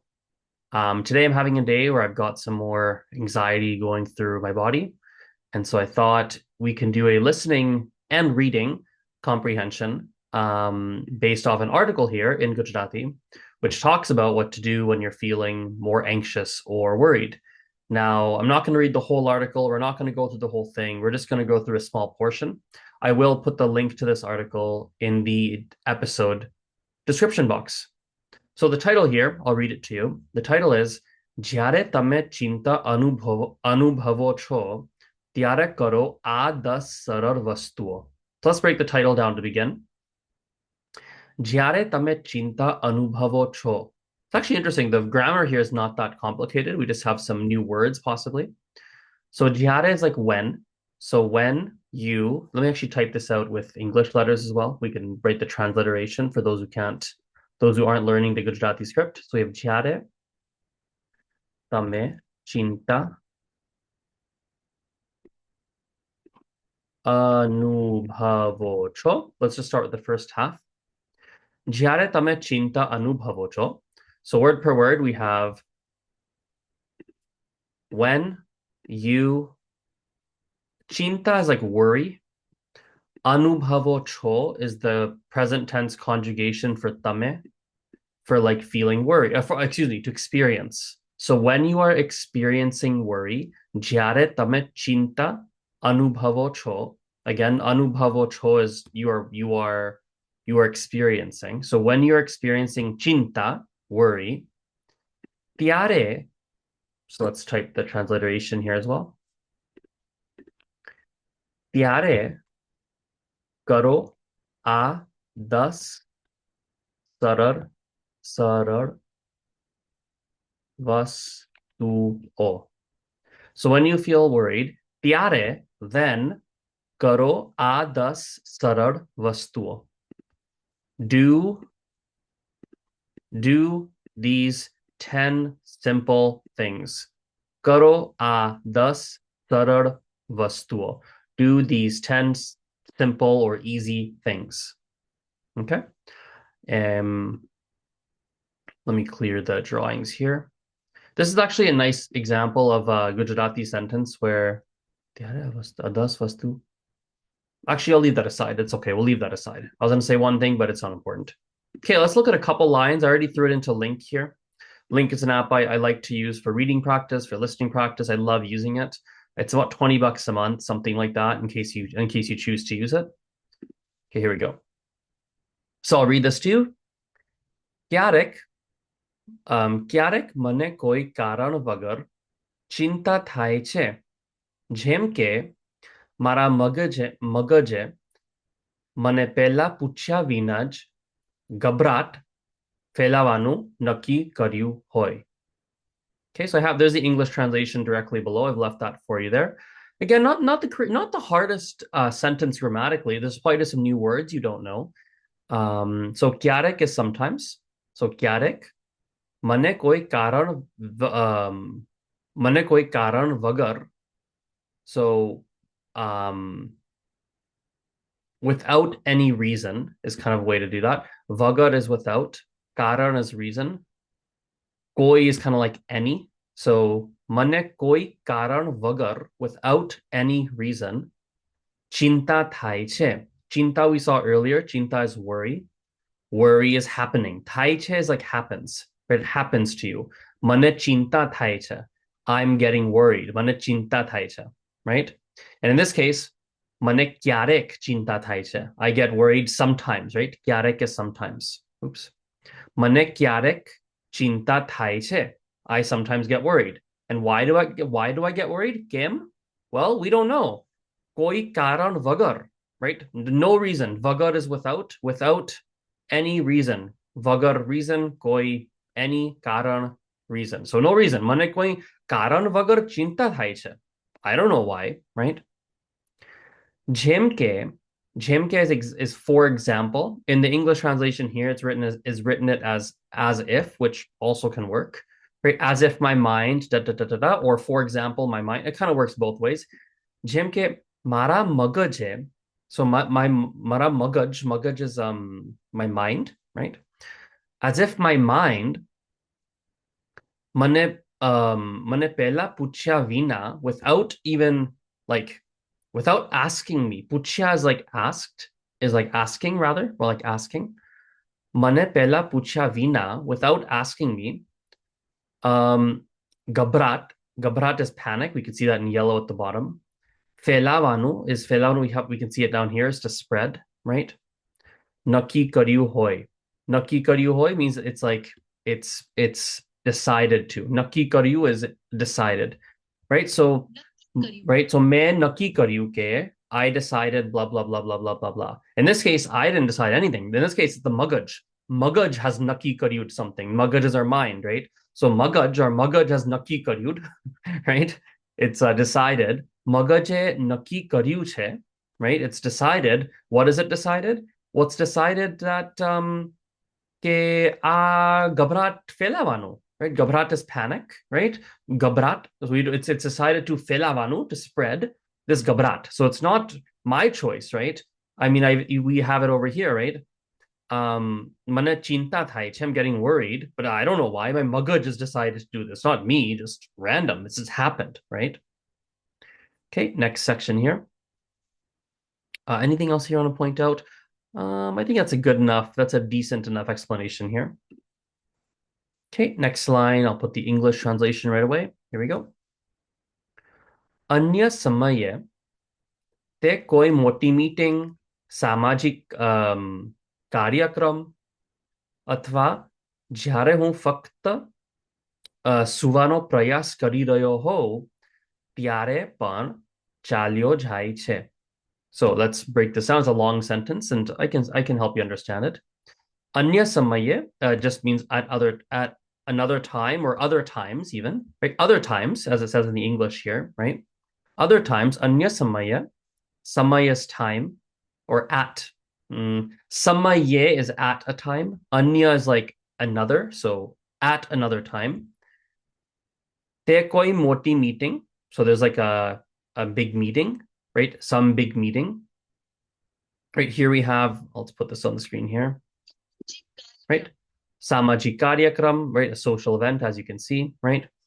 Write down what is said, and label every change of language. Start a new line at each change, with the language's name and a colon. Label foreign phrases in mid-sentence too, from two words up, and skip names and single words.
English: Today I'm having a day where I've got some more anxiety going through my body, and so I thought we can do a listening and reading comprehension based off an article here in Gujarati, which talks about what to do when you're feeling more anxious or worried. Now, I'm not going to read the whole article. We're not going to go through the whole thing. We're just going to go through a small portion. I will put the link to this article in the episode description box. So the title here, I'll read it to you. The title is
Gujarati: જ્યારે તમે ચિંતા અનુભવો છો ત્યારે કરો આ 10 સરળ વસ્તુઓ.
English: So let's break the title down to begin.
Gujarati: જ્યારે તમે ચિંતા અનુભવો છો.
English: It's actually interesting. The grammar here is not that complicated. We just have some new words possibly. So જ્યારે is like when. So when you, let me actually type this out with English letters as well. We can write the transliteration for those who aren't learning the Gujarati script. So we have
Gujarati: જ્યારે તમે ચિંતા અનુભવો છો.
English: Let's just start with the first half.
Gujarati: જ્યારે તમે ચિંતા અનુભવો છો.
English: So word per word, we have when you, chinta is like worry.
Gujarati: અનુભવો છો
English: is the present tense conjugation for tame, for like feeling worry, excuse me, to experience. So when you are experiencing worry,
Gujarati: જ્યારે તમે ચિંતા અનુભવો છો.
English: Again,
Gujarati: અનુભવો છો
English: is you are experiencing. So when you're experiencing chinta, worry, tiare. So let's type the transliteration here as well.
Gujarati: Tiare કરો આ 10 સરળ સરળ વસ્તુઓ.
English: So when you feel worried, ત્યારે then
Gujarati: કરો આ 10 સરળ વસ્તુઓ.
English: Do these 10 simple things.
Gujarati: કરો આ 10 સરળ વસ્તુઓ.
English: Do these 10 simple or easy things. Okay. Let me clear the drawings here. This is actually a nice example of a Gujarati sentence where actually, I'll leave that aside. It's okay. We'll leave that aside. I was going to say one thing, but it's not important. Okay, let's look at a couple lines. I already threw it into Link here. Link is an app I like to use for reading practice, for listening practice. I love using it. It's about $20 a month, something like that, in case you choose to use it. Okay, here we go. So I'll read this to you.
Gujarati: ક્યારેક મને કોઈ કારણ વગર ચિંતા થાય છે. જેમ કે મારા મગજે મને પહેલા પૂછ્યા વિના જ ગભરાટ ફેલાવાનું નક્કી કર્યું હોય.
English: Okay, so there's the English translation directly below. I've left that for you there. Again, not the hardest sentence grammatically. There's probably just some new words you don't know.
Gujarati: So ક્યારેક
English: is sometimes.
Gujarati: So ક્યારેક મને કોઈ કારણ વગર.
English: So without any reason is kind of a way to do that. Vagar is without. Karan is reason. Koi is kind of like any.
Gujarati: So મને કોઈ કારણ વગર,
English: without any reason.
Gujarati: ચિંતા થાય છે.
English: Chinta we saw earlier. Chinta is worry. Worry is happening.
Gujarati: થાય છે
English: is like happens. It happens to you.
Gujarati: મને ચિંતા થાય છે.
English: I'm getting worried.
Gujarati: મને ચિંતા થાય છે.
English: Right? And in this case,
Gujarati: મને ક્યારેક ચિંતા થાય છે.
English: I get worried sometimes, right? Kyarek is sometimes. Oops.
Gujarati: મને ક્યારેક ચિંતા થાય છે.
English: I sometimes get worried. And why do I get worried? Kim? Well, we don't know.
Gujarati: કોઈ કારણ વગર, right?
English: No reason. Vagar is without any reason. Vagar reason, koi any karan reason. So no reason.
Gujarati: મને કોઈ કારણ વગર ચિંતા થાય છે.
English: I don't know why, right? Jemke is for example. In the English translation here, it's written as if, which also can work. Right? As if my mind, da da da da da, or for example, my mind. It kind of works both ways.
Gujarati: જેમ કે, મારા મગજે.
English: So my
Gujarati: મારા મગજ
English: is my mind, right? As if my mind
Gujarati: મને પહેલા પૂછ્યા વિના
English: without even like without asking me. પૂછ્યા is like asked, is like asking rather, or like asking.
Gujarati: મને પહેલા પૂછ્યા વિના
English: without asking me. Um, Gabrat is panic. We can see that in yellow at the bottom. Felavanu is felavanu. We can see it down here is to spread, right?
Gujarati: નક્કી કર્યું હોય. નક્કી કર્યું હોય
English: means it's like it's decided to.
Gujarati: નક્કી કર્યું
English: is decided, right? So right. So main
Gujarati: નક્કી કર્યું કે
English: I decided blah blah blah blah blah blah blah. In this case, I didn't decide anything. In this case, it's the magaj. Magaj has
Gujarati: નક્કી કર્યું
English: something. Magaj is our mind, right? So magaj has
Gujarati: નક્કી કર્યું,
English: right? It's decided.
Gujarati: મગજે નક્કી કર્યું છે,
English: right? It's decided. What is it decided? What's decided that
Gujarati: કે આ ગભરાટ ફેલાવાનો,
English: right? Gabrat is panic, right? Gabrat, so it's decided to ફેલાવાનો, to spread this gabrat. So it's not my choice, right? I mean, we have it over here, right?
Gujarati: મને ચિંતા થાય,
English: I'm getting worried, but I don't know why. My magaj has decided to do this, not me, just random. This has happened, right? Okay, next section here. Anything else here I want to point out? I think that's a good enough, that's a decent enough explanation here. Okay, next line, I'll put the English translation right away.
Gujarati: Here we go. અન્ય સમયે તે કોઈ મોટી મીટિંગ, સામાજિક કાર્યક્રમ અથવા જ્યારે હું ફક્ત સુવાનો પ્રયાસ કરી રહ્યો હોઉં ત્યારે પણ ચાલ્યો જાય છે.
English: So let's break this down. It's a long sentence, and I can help you understand it.
Gujarati: અન્ય સમયે
English: just means at another time or other times even, right? Other times, as it says in the English here, right? Other times,
Gujarati: અન્ય સમય,
English: samaya is time or at. Samaye is at a time. Anya is like another, so at another time.
Gujarati: તે કોઈ મોટી મીટિંગ,
English: so there's like a big meeting, right? Some big meeting. Right here we have, let's put this on the screen here, right?
Gujarati: સામાજિક કાર્યક્રમ,
English: right? A social event, as you can see, right?